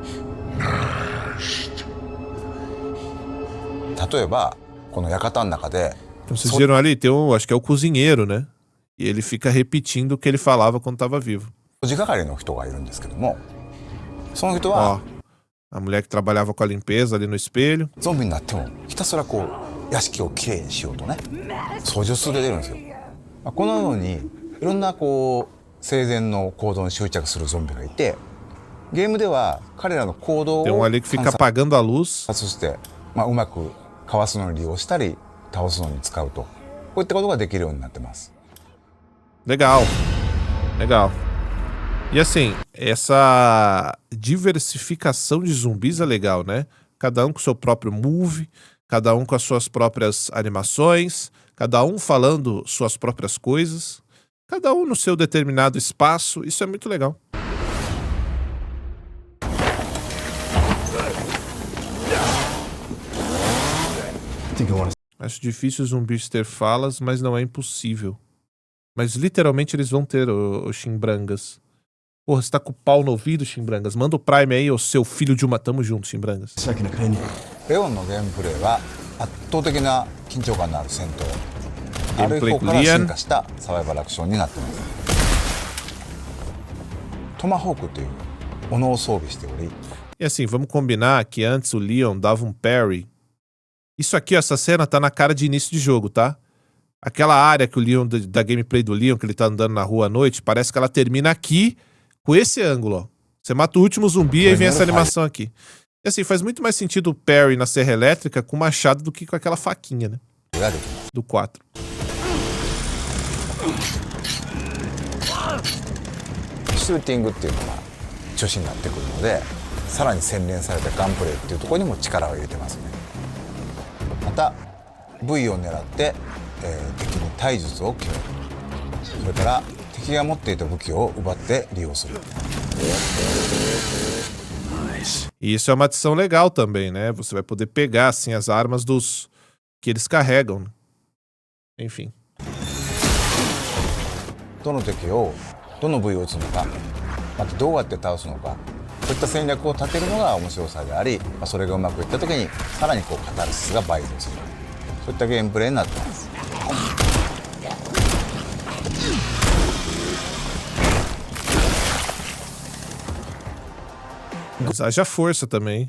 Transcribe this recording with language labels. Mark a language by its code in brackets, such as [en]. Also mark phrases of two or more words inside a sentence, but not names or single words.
[ja] 例えばこの館の中で [pt] Então, vocês viram ali, tem acho que é o cozinheiro, né? E ele fica repetindo o que ele falava quando estava vivo. [ja] 掃除係の人がいるんですけども、その人は [pt] a mulher que trabalhava com a limpeza ali no espelho. [ja] ゾンビになってもひたすらこう屋敷をきれいにしようとね、掃除を続けてるんですよ。このようにいろんなこう生前の行動に執着するゾンビがいて、ゲームでは彼らの行動を [pt] Tem ali que fica apagando a luz. [ja] そして、うまくかわすのに利用したり倒すのに使うと、こういったことができるようになってます。 [pt] Legal. Legal. E assim, essa diversificação de zumbis é legal, né? Cada um com seu próprio move, cada um com as suas próprias animações, cada um falando suas próprias coisas, cada um no seu determinado espaço. Isso é muito legal. Acho difícil os zumbis ter falas, mas não é impossível. Mas literalmente eles vão ter os Chimbrangas. Porra, você tá com o pau no ouvido, Chimbrangas? Manda o Prime aí, ô seu filho de uma... Tamo junto, Chimbrangas. [ja] レオンのゲームプレイは圧倒的な緊張感のある戦闘、RE4から進化したサバイバルアクションになっています。トマホークという斧を装備しており、 [pt] E assim, vamos combinar que antes o Leon dava um parry. Isso aqui, essa cena tá na cara de início de jogo, tá? Aquela área que o Leon, da gameplay do Leon, que ele tá andando na rua à noite, parece que ela termina aqui, com esse ângulo, ó. Você mata o último zumbi e aí vem essa animação aqui. E assim, faz muito mais sentido o parry na serra elétrica com machado do que com aquela faquinha, né? Do 4. [ja] シューティングっていうのが中心になってくるので、さらに洗練されたガンプレーっていうところにも力を入れてますね。また V を狙って、敵に体術を決める。それから敵が持っていた武器を奪って利用する。 [pt] E isso é uma adição legal também, né? Você vai poder pegar, assim, as armas que eles carregam. Enfim. [ja] どの敵をどの部位を撃つのか、またどうやって倒すのか、そういった戦略を立てるのが面白さであり、それがうまくいった時にさらにこうカタルシスが倍増する、そういったゲームプレイになってます。 [pt] Mas haja força também.